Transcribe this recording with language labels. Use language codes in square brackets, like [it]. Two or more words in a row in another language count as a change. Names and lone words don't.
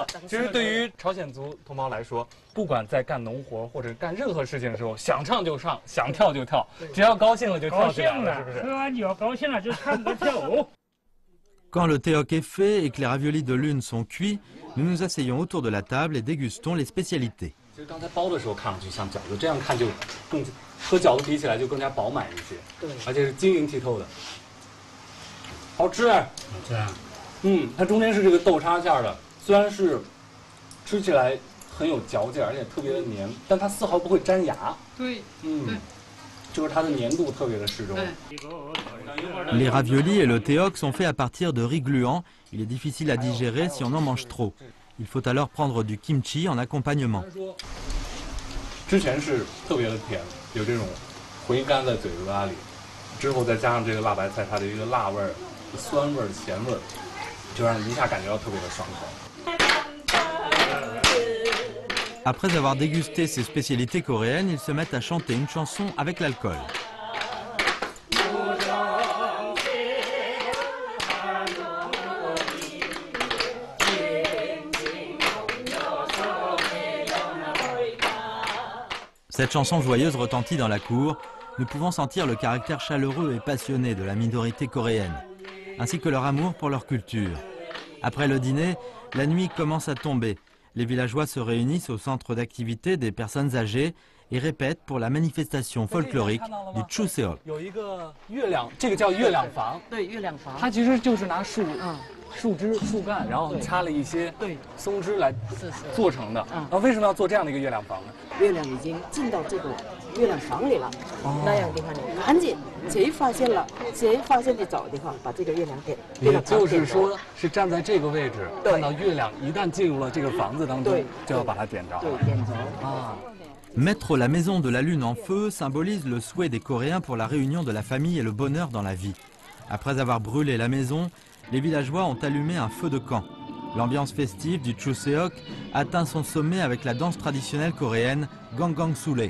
[zh] 其实对于朝鲜族同胞来说，不管在干农活或者干任何事情的时候，想唱就唱，想跳就跳，只要高兴了就跳起来了，是不是？喝完酒高兴了就唱歌跳舞。 [fr] Quand le théoc est fait et que les raviolis de lune sont cuits, nous nous asseyons autour de la table et dégustons les spécialités. [zh] 其实刚才包的时候看上去像饺子，这样看就更和饺子比起来就更加饱满一些，对，而且是晶莹剔透的，好吃。好吃啊。它中间是这个豆沙馅的，虽然是吃起来很有嚼劲，而且特别的黏，但它丝毫不会粘牙。对，就是它的粘度特别的适中。 [fr] Les raviolis et le théoc sont faits à partir de riz gluant. Il est difficile à digérer si on en mange trop. Il faut alors prendre du kimchi en accompagnement. [zh] 之前是特别的甜，有这种回甘在嘴巴里，之后再加上这个辣白菜，它的一个辣味儿、酸味儿、咸味儿，就让你一下感觉到特别的爽口。 [fr] Après avoir dégusté ces spécialités coréennes, ils se mettent à chanter une chanson avec l'alcool. Cette chanson joyeuse retentit dans la cour. Nous pouvons sentir le caractère chaleureux et passionné de la minorité coréenne, ainsi que leur amour pour leur culture. Après le dîner, la nuit commence à tomber. Les villageois se réunissent au centre d'activité des personnes âgées et répètent pour la manifestation folklorique du Chuseok. [zh] 有一个月亮，这个叫月亮房。对，月亮房。它其实就是拿树枝、树干，然后插了一些松枝来做成的。为什么要做这样的一个月亮房呢？月亮已经进到这个月亮房里了，那样的话呢，赶紧谁发现的早的话，把这个月亮点。也就是说，是站在这个位置，看到月亮一旦进入了这个房子当中，就要把它点着。对，点着啊。 [fr] Mettre la maison de la lune en feu symbolise le souhait des Coréens pour la réunion de la famille et le bonheur dans la vie. Après avoir brûlé la maison, les villageois ont allumé un feu de camp. L'ambiance festive du Chuseok atteint son sommet avec la danse traditionnelle coréenne Gangang Sule.